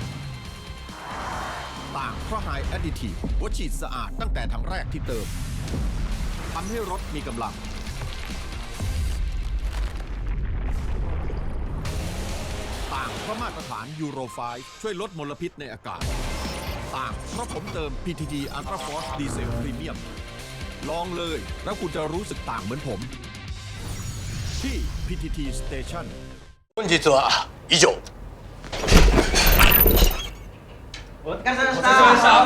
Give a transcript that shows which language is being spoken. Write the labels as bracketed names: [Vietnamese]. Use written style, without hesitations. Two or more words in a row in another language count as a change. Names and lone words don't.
[Thai] ต่างเพราะไฮแอดดิทีฟหัวฉีดสะอาดตั้งแต่ถังแรกที่เติมทำให้รถมีกำลัง ต่างเพราะมาตรฐานยูโร 5 ช่วยลดมลพิษในอากาศ ต่างเพราะผมเติม PTT Ultra Force Diesel Premium ลองเลยแล้วคุณจะรู้สึกต่างเหมือนผม ที่ PTT Station [Japanese] 本日は以上お疲れ様でした